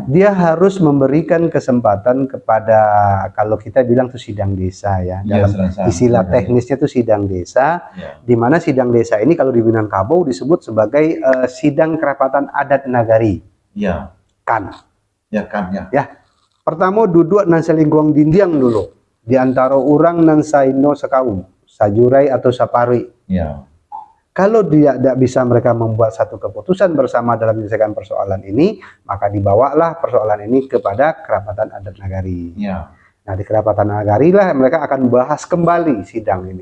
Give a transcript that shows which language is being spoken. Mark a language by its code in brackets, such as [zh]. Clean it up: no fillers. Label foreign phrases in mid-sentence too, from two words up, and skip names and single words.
[id] Dia harus memberikan kesempatan kepada, kalau kita bilang itu sidang desa ya, dalam istilah teknisnya itu sidang desa, di mana sidang desa ini kalau di Minangkabau disebut sebagai sidang kerapatan adat nagari. Ya. Kan. Ya kan ya. [min] Ya. Pertama duduk nan selingkuang dindiang dulu di antara orang nan saino sekaum, sajurai atau saparwi. [id] Ya. Kalau tidak bisa mereka membuat satu keputusan bersama dalam menyelesaikan persoalan ini, maka dibawalah persoalan ini kepada kerapatan adat nagari. Ya. Nah, di kerapatan nagari lah mereka akan bahas kembali sidang ini.